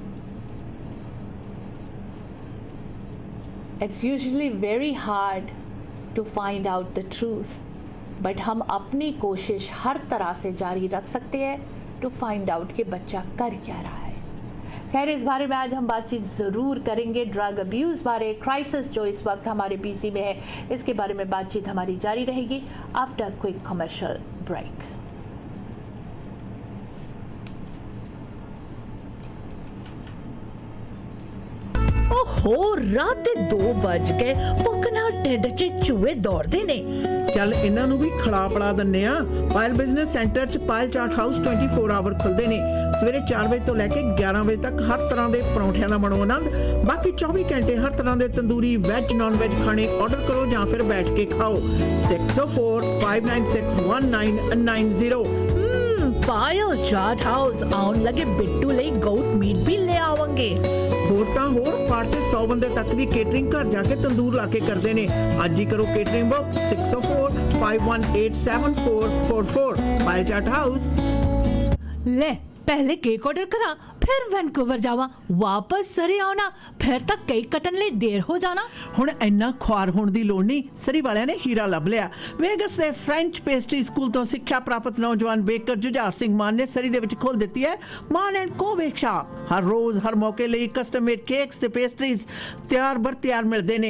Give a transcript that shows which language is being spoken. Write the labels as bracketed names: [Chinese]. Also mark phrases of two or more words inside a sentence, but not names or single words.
[English] It's usually very hard to find out the truth, but [Hindi] हम अपनी कोशिश हर तरह से जारी रख सकते हैं [English] to find out [Hindi] कि बच्चा कर क्या रहा है। खैर, इस बारे में आज हम बातचीत ज़रूर करेंगे, [English] drug abuse [Hindi] बारे, क्राइसिस जो इस वक्त हमारे पीसी में है, इसके बारे में बातचीत हमारी जारी रहेगी [English] after quick commercial break. [Punjabi] ਓਹੋ, ਰਾਤ ਦੇ 2 ਬਜ ਗਏ, ਭੁੱਖ ਨਾਲ ਢਿੱਡ 'ਚ ਚੂਹੇ ਦੌੜਦੇ ਨੇ। ਚੱਲ ਇਹਨਾਂ ਨੂੰ ਵੀ ਖਿਲਾ ਪਿਲਾ ਦਿੰਨੇ ਆ। ਪਾਇਲ ਬਿਜ਼ਨਸ ਸੈਂਟਰ 'ਚ ਪਾਇਲ ਚਾਟ ਹਾਊਸ 24 ਆਵਰ ਖੁੱਲਦੇ ਨੇ। ਸਵੇਰੇ 4 ਵਜੇ ਤੋਂ ਲੈ ਕੇ 11 ਵਜੇ ਤੱਕ ਹਰ ਤਰ੍ਹਾਂ ਦੇ ਪਰੌਂਠਿਆਂ ਦਾ ਬਣੋ ਆਨੰਦ। ਬਾਕੀ 24 ਘੰਟੇ ਹਰ ਤਰ੍ਹਾਂ ਦੇ ਤੰਦੂਰੀ, ਵੈਜ, [English] non veg [Punjabi] ਖਾਣੇ ਆਰਡਰ ਕਰੋ ਜਾਂ ਫਿਰ ਬੈਠ ਕੇ ਖਾਓ। 6045961990। ਪਾਇਲ ਚਾਟ ਹਾਊਸ ਆਉਣ ਲੱਗੇ ਬਿੱਟੂ ਲਈ [English] goat meat [Punjabi] ਭੀ ਲੈ ਆਵੇਂਗੇ। ਹੋਰ ਤਾਂ ਹੋਰ, ਪਾਰਟੀ 100 ਬੰਦੇ ਤੱਕ ਦੀ ਕੇਟਰਿੰਗ ਘਰ ਜਾ ਕੇ ਤੰਦੂਰ ਲਾ ਕੇ ਕਰਦੇ ਨੇ। ਅੱਜ ਹੀ ਕਰੋ [English] catering book [Punjabi] 6045187444 ਪਾਇਲ ਚਾਟ ਹਾਊਸ। ਲੈ ਪਹਿਲੇ [English] cake order [Punjabi] ਕਰਾਂ, ਫਿਰ ਵੈਨਕੂਵਰ ਜਾਵਾਂ, ਵਾਪਸ ਸਰੀ ਆਣਾ, ਫਿਰ ਤੱਕ ਕੇਕ ਕੱਟਣ ਲਈ ਦੇਰ ਹੋ ਜਾਣਾ। ਹੁਣ ਇੰਨਾ ਖੁਆਰ ਹੋਣ ਦੀ ਲੋੜ ਨਹੀਂ। ਸਰੀ ਵਾਲਿਆਂ ਨੇ ਹੀਰਾ ਲੱਭ ਲਿਆ। ਵੇਗਸ ਦੇ ਫ੍ਰੈਂਚ ਪੇਸਟਰੀ ਸਕੂਲ ਤੋਂ ਸਿੱਖਿਆ ਪ੍ਰਾਪਤ ਨੌਜਵਾਨ ਬੇਕਰ ਜੁਝਾਰ ਸਿੰਘ ਮਾਨ ਨੇ ਸਰੀ ਦੇ ਵਿੱਚ ਖੋਲ ਦਿੱਤੀ ਹੈ ਮਾਨ ਐਂਡ ਕੋ ਬੇਕ ਸ਼ਾਪ। ਹਰ ਰੋਜ਼ ਹਰ ਮੌਕੇ ਲਈ [English] custom made cakes [Punjabi] ਤੇ ਪੇਸਟਰੀਜ਼ ਤਿਆਰ ਬਰ ਤਿਆਰ ਮਿਲਦੇ ਨੇ।